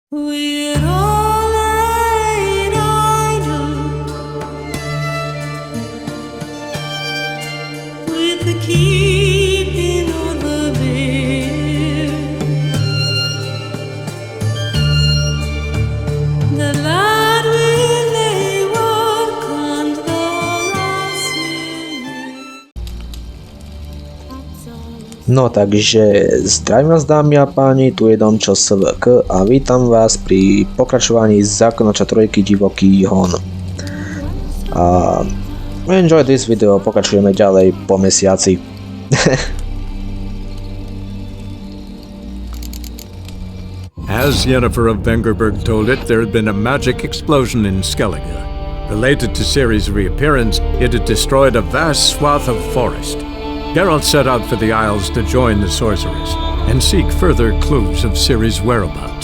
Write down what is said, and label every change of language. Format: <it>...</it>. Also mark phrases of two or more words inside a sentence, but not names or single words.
<en>We're all laid idle with the keeping of the beer. The lad will lay work on the</en> <sk>No takže zdravím vás dámy a páni, tu je Dom čo SVK a vítam vás pri pokračovaní Zaklínača trojky Divoký Hon.</sk> <en>A enjoy this video,</en> <sk>pokračujeme ďalej po mesiaci.</sk> <en>As Yennefer of Vengerberg told it, there had been a magic explosion in Skellige. Related to Ciri's reappearance, it had destroyed a vast swath of forest. Geralt set out for the Isles to join the sorcerers and seek further clues of Ciri's whereabouts.</en>